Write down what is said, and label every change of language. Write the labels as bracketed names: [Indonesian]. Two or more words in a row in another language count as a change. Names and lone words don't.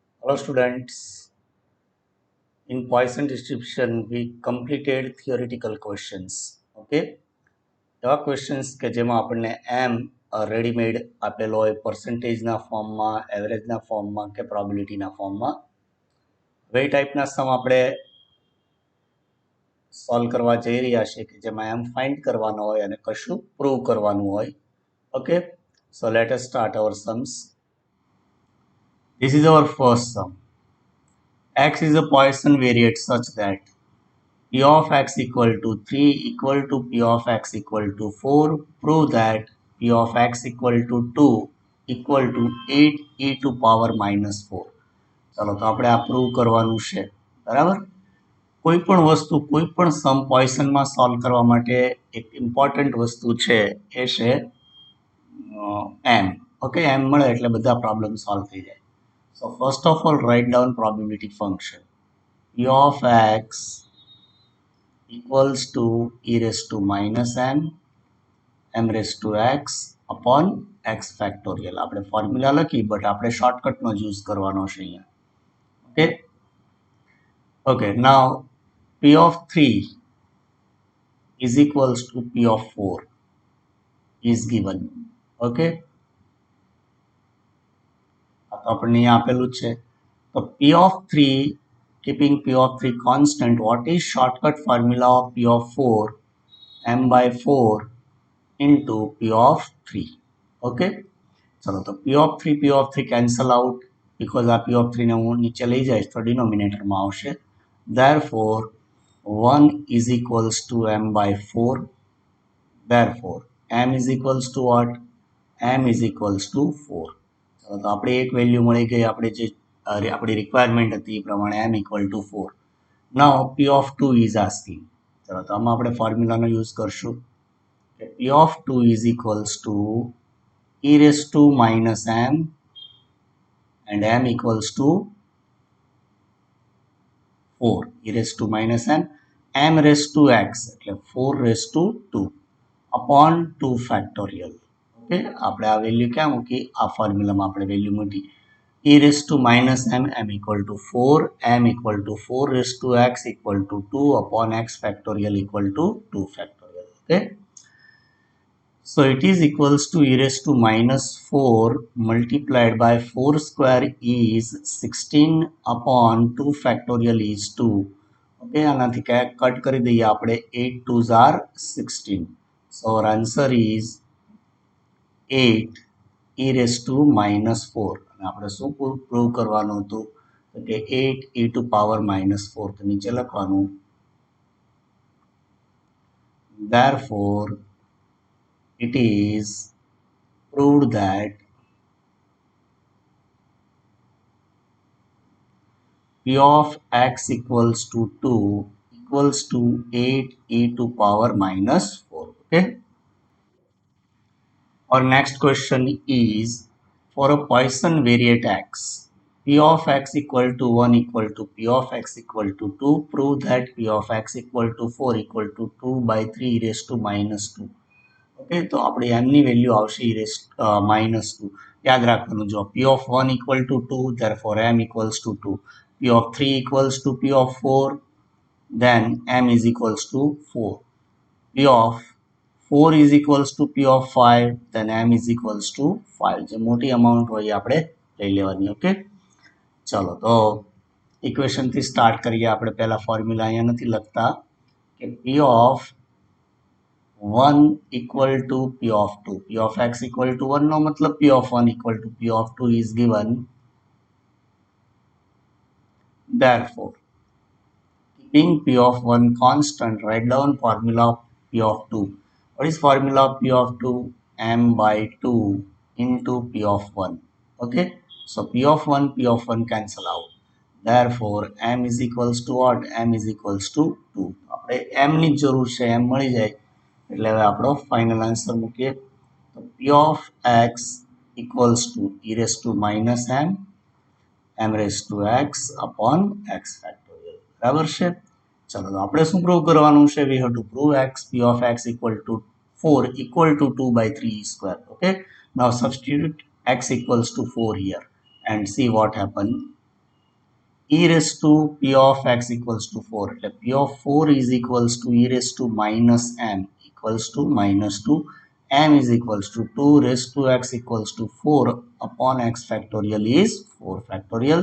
[English] Hello students, in Poisson distribution we completed theoretical questions. [Gujarati] Okay, એવા questions કે જેમાં આપણને એમ રેડીમેડ આપેલો હોય પર્સન્ટેજના ફોર્મમાં, એવરેજના ફોર્મમાં કે પ્રોબેબિલિટીના ફોર્મમાં. હવે એ ટાઈપના સમ આપણે સોલ્વ કરવા જઈ રહ્યા છીએ કે જેમાં એમ ફાઇન્ડ કરવાનો હોય અને કશું પ્રૂવ કરવાનું હોય. [English] Okay, so let us start our sums. This is our first sum. X is a Poisson variate such that P of x equal to 3 equal to P of x equal to 4. Prove that P of x equal to 2 equal to 8 e to power minus 4. [Gujarati] ચાલો તો આપણે આ પ્રૂવ કરવાનું છે. બરાબર, કોઈ પણ વસ્તુ કોઈ પણ સમ પોઇસનમાં સોલ્વ કરવા માટે એક ઇમ્પોર્ટન્ટ વસ્તુ છે એ છે એમ. ઓકે, એમ મળે એટલે બધા પ્રોબ્લેમ સોલ્વ થઈ જાય. [English] So first of all write down probability function P of x equals to e raised to minus m raised to x upon x factorial. [Gujarati] આપણે ફોર્મ્યુલા લખી બટ આપણે શોર્ટકટનો જ યુઝ કરવાનો છે અહીંયા. [English] Okay okay, now p of 3 is equals to p of 4 is given. [Gujarati] ઓકે, આ તો આપણને અહીંયા આપેલું જ છે. [English] તો p of 3, keeping p of 3 constant, what is shortcut formula of p of 4? m by 4 into p of 3. [Gujarati] Okay, ચલો તો [English] p of 3 cancel out because [Gujarati] આ p of 3 ને હું નીચે લઈ જઈશ તો ડિનોમિનેટરમાં આવશે. [English] Therefore 1 is equals to m by 4. Therefore m is equals to what? m is equals to 4. [Gujarati] ચલો તો આપણે એક વેલ્યુ મળી ગઈ, આપણે જે આપણી રિક્વાયરમેન્ટ હતી એ પ્રમાણે [English] m equal to 4. Now p of 2 is asking. [Gujarati] ચલો તો આમાં આપણે ફોર્મ્યુલાનો યુઝ કરશું. [English] P of 2 is equals to e raised to minus m and m equals to 4. e raised to minus m raised to x એટલે 4 raised to 2 upon 2 factorial. [Gujarati] ઓકે, આપણે આ વેલ્યુ ક્યાં મૂકી? આ ફોર્મ્યુલામાં આપણે વેલ્યુ મૂકી [English] e raised to minus m equal to 4, m equal to 4 raised to x equal to 2 upon x factorial equal to 2 factorial. Okay, so it is equals to e raised to minus 4 multiplied by 4 square is 16 upon 2 factorial is 2. [Gujarati] Okay, આનાથી કટ કરી દઈએ આપણે. 8 [English] 2s are 16. So our answer is 8 e raised to minus 4. [Gujarati] અને આપણે શું પ્રૂવ કરવાનું હતું? તો કે [English] 8 e to power minus 4. [Gujarati] તો નીચે લખવાનું [English] therefore it is proved that p of x equals to 2 equals to 8 e to power minus 4. Okay, our next question is for a Poisson variate x, p of x equal to 1 equal to p of x equal to 2. Prove that p of x equal to 4 equal to 2 by 3 e raised to minus 2. [Gujarati] ઓકે, તો આપણે એમની વેલ્યુ આવશે [English] e raised minus 2. [Gujarati] યાદ રાખવાનું, જો [English] p of 1 equal to 2, therefore m equals to 2. p of 3 equals to p of 4, then m is equals to 4. p of 4 is equals to p of 5, then m is equals to 5. [Gujarati] જે મોટી અમાઉન્ટ હોય એ આપણે લઈ લેવાની. ઓકે, ચલો તો ઇક્વેશનથી સ્ટાર્ટ કરીએ. આપણે પહેલા ફોર્મ્યુલા અહીંયા નથી લખતા કે [English] p of 1 equal to p of 2. p of x equal to 1 [Gujarati] નો મતલબ [English] p of 1 equal to p of 2 is given. Therefore keeping p of 1 constant, write down formula of p of 2. What is formula of p of 2? m by 2 into p of 1. Okay, so p of 1 cancel out. Therefore m is equals to what? m is equals to 2. [Gujarati] આપણે m ની જરૂર છે, m મળી જાય એટલે હવે આપણો ફાઇનલ આન્સર મૂકીએ. [English] તો p of x equals to e raised to minus m raised to x upon x factorial. [Gujarati] બરાબર છે? ચલો તો આપણે શું પ્રૂવ કરવાનું છે? [English] we have to prove x p of x equal to 4 equal to 2 by 3 square. Okay, now substitute x equals to 4 here and see what happens. e raised to p of x equals to 4 એટલે p of 4 is equals to e raised to minus m equals to minus 2 m is equals to 2 raised to x equals to 4 upon x factorial is 4 factorial.